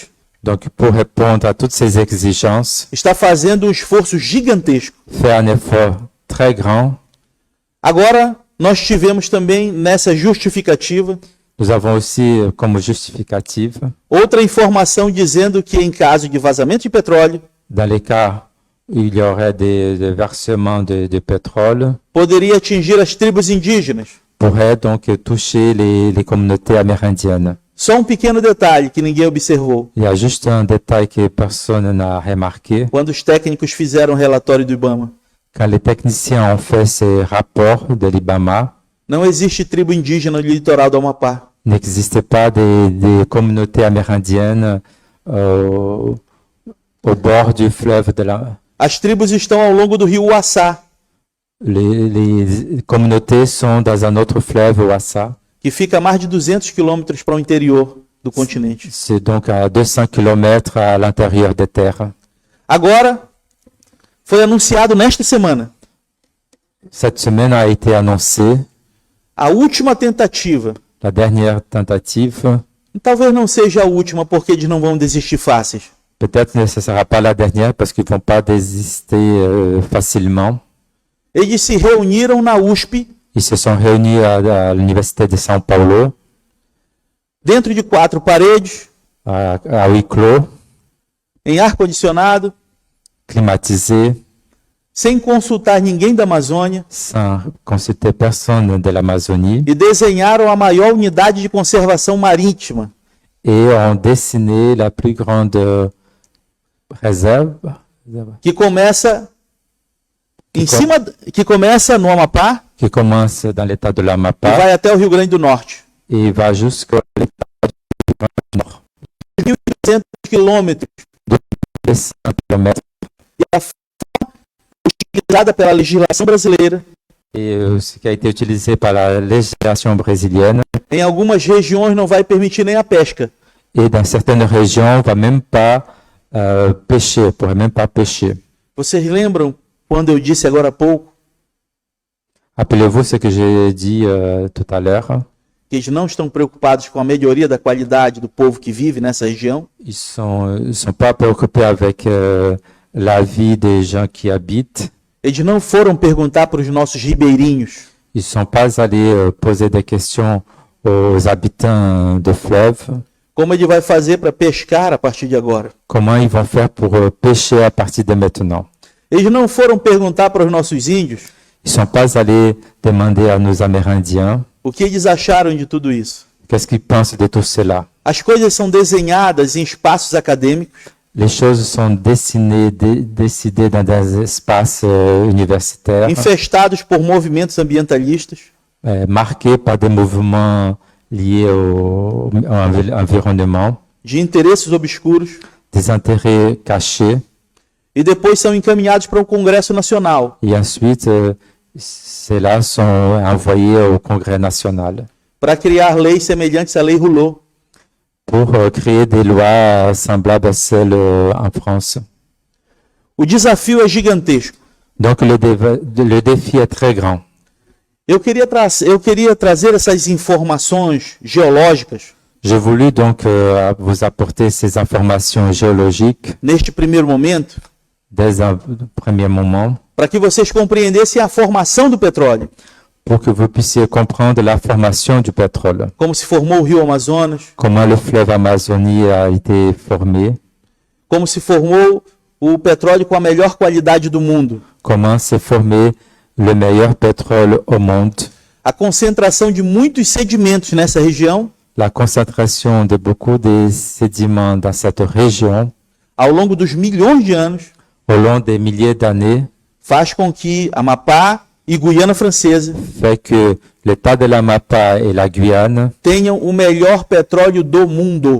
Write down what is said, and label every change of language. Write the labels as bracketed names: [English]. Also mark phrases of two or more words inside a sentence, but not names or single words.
[French] donc pour répondre à toutes ces exigences, [Portuguese] está fazendo um esforço gigantesco. [French] fait un effort très grand. [Portuguese] Agora, nós tivemos também nessa justificativa [French] Nous avons aussi comme justificative, [Portuguese] outra informação dizendo que em caso de vazamento de petróleo, [French] dans les cas où il y aurait des versements de pétrole, [Portuguese] poderia atingir as tribos indígenas. [French] pourrait donc toucher les communautés amérindiennes. [Portuguese] Só um pequeno detalhe que ninguém observou. [French] Il y a juste un détail que personne n'a remarqué. [Portuguese] Quando os técnicos fizeram o relatório do IBAMA, [French] Quand les techniciens ont fait ces rapports de l'IBAMA, [Portuguese] não existe tribo indígena no litoral do Amapá. [French] n'existait pas des communautés amérindiennes au bord du fleuve de la... [Portuguese] As tribos estão ao longo do rio Uaçá, [French] Les communautés sont dans un autre fleuve, Ouassa. [Portuguese] que fica a mais de 200 quilômetros para o interior do continente. [French] C'est donc à 200 km à l'intérieur des terres. [Portuguese] Agora, foi anunciado nesta semana [French] Cette semaine a été annoncée [Portuguese] a última tentativa [French] La dernière tentative, [Portuguese] talvez não seja a última, porque eles não vão desistir fáceis. [French] peut-être que ce ne sera pas la dernière parce qu'ils ne vont pas désister facilement. [Portuguese] Eles se reuniram na USP, [French] Ils se sont réunis à l'Université de São Paulo, [Portuguese] dentro de 4 paredes, [French] à huis clos, [Portuguese] em ar-condicionado, [French] climatisés, [Portuguese] sem consultar ninguém da Amazônia, [French] sans consulter personne de l'Amazonie, [Portuguese] e desenharam a maior unidade de conservação marítima, [French] et ont dessiné la plus grande réserve [Portuguese] que começa que começa no Amapá [French] qui commence dans l'état de [Portuguese] e [French] l'Amapá [Portuguese] vai até o Rio Grande do Norte. [French] et va jusqu'au nord. [Portuguese] 1.200 quilômetros, [French] 100 km. [Portuguese] utilizada pela legislação brasileira, [French] Et ce qui a été utilisé par la législation brésilienne. [Portuguese] em algumas regiões não vai permitir nem a pesca. [French] Et dans certaines régions, on ne va même pas pêcher, on ne pourrait même pas pêcher. [Portuguese] Vocês lembram quando eu disse agora há pouco [French] Rappelez-vous ce que j'ai dit tout à l'heure. [Portuguese] que eles não estão preocupados com a melhoria da qualidade do povo que vive nessa região? [French] Ils sont pas préoccupés avec la vie des gens qui habitent. [Portuguese] Eles não foram perguntar para os nossos ribeirinhos [French] Ils sont pas allés poser des questions aux habitants de fleuves. [Portuguese] como ele vai fazer para pescar a partir de agora. [French] Comment ils vont faire pour pêcher à partir de maintenant. [Portuguese] Eles não foram perguntar para os nossos índios [French] Ils sont pas allés demander à nos Amérindiens [Portuguese] o que eles acharam de tudo isso. [French] qu'est-ce qu'ils pensent de tout cela. [Portuguese] As coisas são desenhadas em espaços acadêmicos, [French] Les choses sont dessinées, décidées dans des espaces universitaires, [Portuguese] infestados por movimentos ambientalistas, [French] marqués par des mouvements liés au environnement, [Portuguese] de interesses obscuros, [French] des intérêts cachés, [Portuguese] e depois são encaminhados para um Congresso Nacional [French] et ensuite, ceux-là sont envoyés au Congrès national [Portuguese] para criar leis semelhantes à Lei Rouleau. [French] pour créer des lois semblables à celles en France. [Portuguese] O desafio é gigantesco. [French] Donc le défi est très grand. [Portuguese] Eu queria trazer essas informações geológicas [French] J'ai voulu donc vous apporter ces informations géologiques [Portuguese] neste primeiro momento [French] dès un premier moment [Portuguese] para que vocês compreendessem a formação do petróleo, [French] pour que vous puissiez comprendre la formation du pétrole, [Portuguese] como se formou o Rio Amazonas, [French] comment le fleuve Amazonie a été formé, [Portuguese] como se formou o petróleo com a melhor qualidade do mundo, [French] comment s'est formé le meilleur pétrole au monde, [Portuguese] a concentração de muitos sedimentos nessa região [French] la concentration de beaucoup de sédiments dans cette région [Portuguese] ao longo dos milhões de anos [French] au long des milliers d'années [Portuguese] faz com que Amapá e Guiana Francesa [French] fait que l'état de l'Amapá et la Guyane [Portuguese] tenham o melhor petróleo do mundo.